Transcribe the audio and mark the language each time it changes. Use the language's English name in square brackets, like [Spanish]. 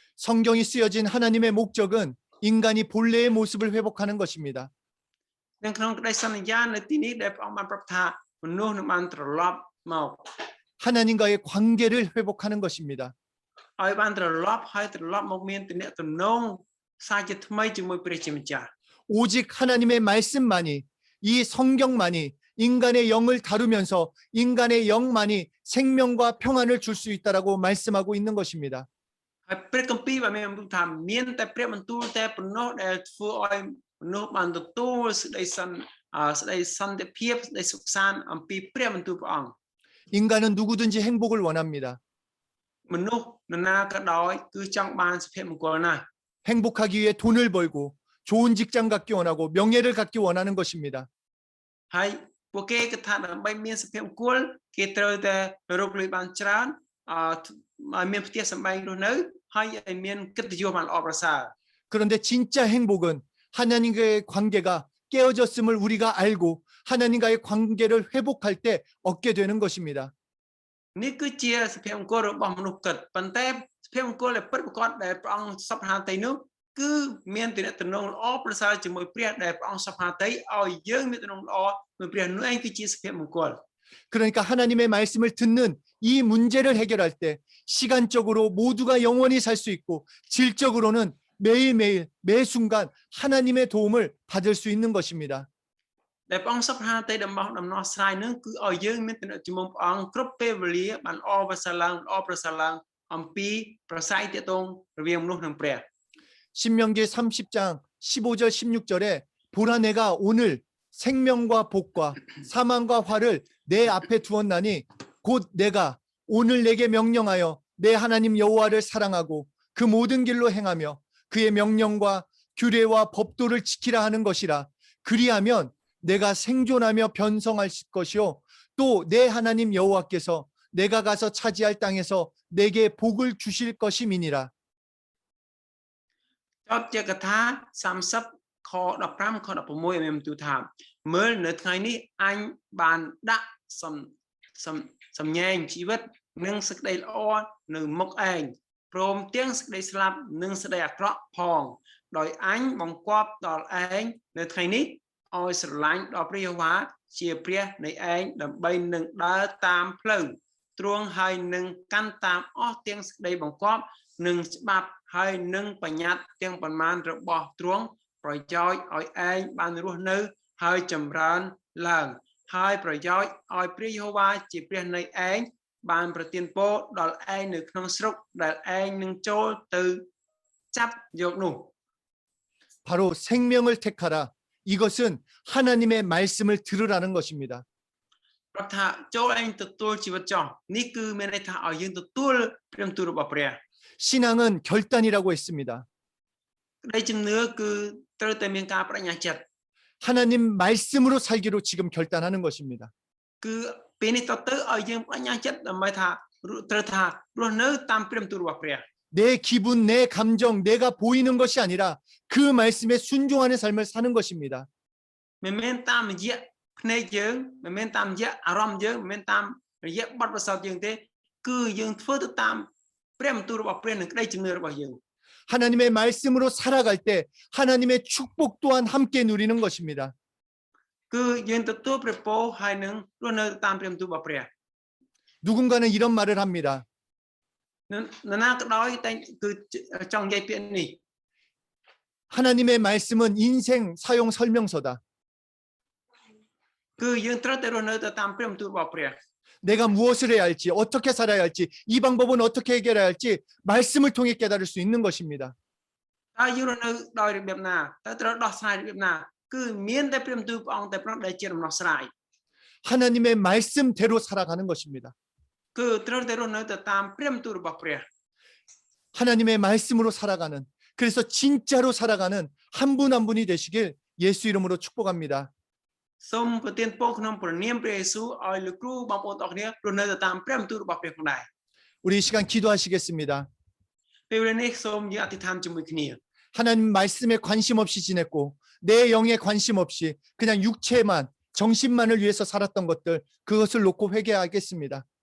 [Korean] 성경이 쓰여진 하나님의 목적은 인간이 본래의 모습을 회복하는 것입니다. [Khmer] នៅក្នុងក្តីសន្យានៅទីនេះដែលព្រះអង្គបានប្រាប់ថាមនុស្សនឹងបានត្រឡប់មក [Korean] 하나님과의 관계를 회복하는 것입니다. [Khmer] ឲ្យបានត្រឡប់មកមានទំនាក់ទំនងសាជាថ្មីជាមួយព្រះជាម្ចាស់ [Korean] 오직 하나님의 말씀만이 이 성경만이 인간의 영을 다루면서 인간의 영만이 생명과 평안을 줄 수 있다라고 말씀하고 있는 것입니다. [Khmer] ហើយព្រះគម្ពីរបានមានបន្ទូលថាមានតែព្រះបន្ទូលតែប៉ុណ្ណោះដែលធ្វើឲ្យមនុស្សបានទទួលសេចក្តីសន្តិភាពសេចក្តីសុខសាន្តអំពីព្រះបន្ទូលព្រះអង្គ [Korean] 인간은 누구든지 행복을 원합니다. [Khmer] មនុស្សនរណាក៏ដោយគឺចង់បានសុភមង្គលណាស់ [Korean] 행복하기 위해 돈을 벌고 좋은 직장 갖기 원하고 명예를 갖기 원하는 것입니다. [Khmer] ហើយពួកគេគិតថាដើម្បីមានសុភមង្គលគេត្រូវតែរកលុយបានច្រើនឲ្យមានផ្ទះសម្បែងរស់នៅហើយឲ្យមានកិត្តិយសបានល្អប្រសើរ [Korean] 그런데 진짜 행복은 하나님과의 관계가 깨어졌음을 우리가 알고 하나님과의 관계를 회복할 때 얻게 되는 것입니다. [Khmer] នេះគឺជាសុភមង្គលរបស់មនុស្សគិតប៉ុន្តែសុភមង្គលដែលពិតប្រាកដដែលព្រះអង្គសពហាតីនោះគឺមានទំនាក់ទំនងល្អប្រសើរជាមួយព្រះដែលព្រះអង្គសពហាតីឲ្យយើងមានទំនាក់ទំនងល្អជាមួយព្រះនោះឯងគឺជាសុភមង្គល [Korean] 그러니까 하나님의 말씀을 듣는 이 문제를 해결할 때 시간적으로 모두가 영원히 살 수 있고 질적으로는 매일매일 매 순간 하나님의 도움을 받을 수 있는 것입니다. [Khmer] ដែលព្រះអង្គសពហាតីដំណោះស្រាយនឹងគឺឲ្យយើងមានទំនាក់ទំនងព្រះអង្គគ្រប់ពេលវេលាបានល្អប្រសើរឡើងអំពីប្រស័យទាក់ទងរវាងមនុស្សនិងព្រះ [Korean] 신명기 30장 15절 16절에 보라 내가 오늘 생명과 복과 사망과 화를 내 앞에 두었나니 곧 내가 오늘 내게 명령하여 내 하나님 여호와를 사랑하고 그 모든 길로 행하며 그의 명령과 규례와 법도를 지키라 하는 것이라. 그리하면 내가 생존하며 변성할 것이요 또 내 하나님 여호와께서 내가 가서 차지할 땅에서 내게 복을 주실 것임이니라. [Khmer] ចប់ជាកថា30ខ15ខ16មានបន្ទូលថាមើលនៅថ្ងៃនេះអញបានដាក់សំញែងជីវិតនិងសេចក្តីល្អនៅមុខឯងព្រមទាំងសេចក្តីស្លាប់និងសេចក្តីអាក្រក់ផង ដោយអញបង្គាប់ដល់ឯងនៅថ្ងៃនេះឲ្យស្រឡាញ់ដល់ព្រះយេហូវ៉ាជាព្រះនៃឯងដើម្បីនឹងដើរតាមផ្លូវទ្រង់ហើយនឹងកាន់តាមអស់ទាំងសេចក្តីបង្គាប់និងច្បាប់ហើយនឹងបញ្ញត្តិទាំងប៉ុន្មានរបស់ទ្រង់ប្រយោជន៍ឲ្យឯងបានរស់នៅហើយចម្រើនឡើងហើយប្រយោជន៍ឲ្យព្រះយេហូវ៉ាជាព្រះនៃឯងបានប្រទានពរដល់ឯងនៅក្នុងស្រុកដែលឯងនឹងចូលទៅចាប់យកនោះ [Korean] 바로 생명을 택하라. 이것은 하나님의 말씀을 들으라는 것입니다. [Khmer] ប្រាប់ថាចូលឯងទទួលជីវិតចោះនេះគឺមានន័យថាឲ្យយើងទទួលព្រះបន្ទូលរបស់ព្រះ [Korean] 신앙은 결단이라고 했습니다. [Khmer] ក្តីជំនឿគឺត្រូវតែមានការបដិញ្ញាចិត្ត [Korean] 하나님 말씀으로 살기로 지금 결단하는 것입니다. [Khmer] គឺពេលនេះតទៅឲ្យយើងបដិញ្ញាចិត្តដើម្បីថាត្រូវថារស់នៅតាមព្រះបន្ទូលរបស់ព្រះ [Korean] 내 기분, 내 감정, 내가 보이는 것이 아니라 그 말씀에 순종하는 삶을 사는 것입니다. [Khmer] មិនមែនតាមរយៈភ្នែកយើងមិនមែនតាមរយៈអារម្មណ៍យើងមិនមែនតាមរយៈបទពិសោធន៍យើងទេគឺយើងធ្វើទៅតាមព្រះបន្ទូលរបស់ព្រះនិងក្តីជំនឿរបស់យើង [Korean] 하나님의 말씀으로 살아갈 때 하나님의 축복 또한 함께 누리는 것입니다. [Khmer] គឺយើងទទួលព្រះពរហើយនឹងរស់នៅតាមព្រះបន្ទូលរបស់ព្រះ [Korean] 누군가는 이런 말을 합니다. [Khmer] នរណាក៏ដោយតែគឺចង់និយាយពាក្យនេះ [Korean] 하나님의 말씀은 인생 사용 설명서다. [Khmer] គឺយើងត្រូវតែរស់នៅទៅតាមព្រះបន្ទូលរបស់ព្រះ [Korean] 내가 무엇을 해야 할지, 어떻게 살아야 할지, 이 방법은 어떻게 해결해야 할지 말씀을 통해 깨달을 수 있는 것입니다. [Khmer] តើយើងរស់នៅដោយរបៀបណាតើត្រូវដោះស្រាយរបៀបណាគឺមានតែព្រះបន្ទូលព្រះអង្គតែប៉ុណ្ណោះដែលជាដំណោះស្រាយ [Korean] 하나님의 말씀대로 살아가는 것입니다. [Khmer] គឺត្រូវតែរស់នៅទៅតាមព្រះបន្ទូលរបស់ព្រះ [Korean] 하나님의 말씀으로 살아가는, 그래서 진짜로 살아가는 한 분 한 분이 되시길 예수 이름으로 축복합니다. [Khmer] សូមប្រទានពរក្នុងព្រះនាមព្រះយេស៊ូវឲ្យលោកគ្រូបងប្អូនទាំងអស់គ្នារស់នៅទៅតាមព្រះបន្ទូលរបស់ព្រះផងដែរ [Korean] 우리 이 시간 기도하시겠습니다. [Khmer] ពេលវេលានេះសូមយើងអធិដ្ឋានជាមួយគ្នា [Korean] 하나님 말씀에 관심 없이 지냈고 내 영에 관심 없이 그냥 육체만, 정신만을 위해서 살았던 것들, 그것을 놓고 회개하겠습니다.